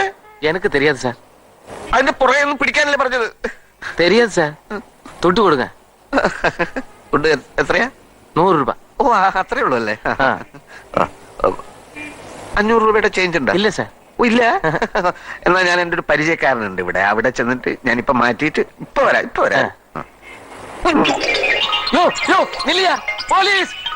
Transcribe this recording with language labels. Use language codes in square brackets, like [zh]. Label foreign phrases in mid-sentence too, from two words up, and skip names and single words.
[ta] எனக்கு தெரியாது சார். [ml] അതിന്റെ പുറകെ ഒന്നും പിടിക്കാനല്ലേ പറഞ്ഞത്? [ta] தெரியாது சார். தொட்டு கொடுங்க. [ml] ഫുഡ് എത്രയാ? 100 രൂപ. ഓ അത്രേ ഉള്ളൂ അല്ലേ? 500 രൂപയുടെ ചേഞ്ച് ഉണ്ടോ? ഇല്ല സാർ. ഓ ഇല്ല. എന്നാ ഞാൻ എൻ്റെ ഒരു പരിചയക്കാരനുണ്ട് ഇവിടെ, അവിടെ ചെന്നിട്ട് ഞാനിപ്പോ മാറ്റിയിട്ട് ഇപ്പൊ വരാം. യോ നില്ലിയ പോലീസ്.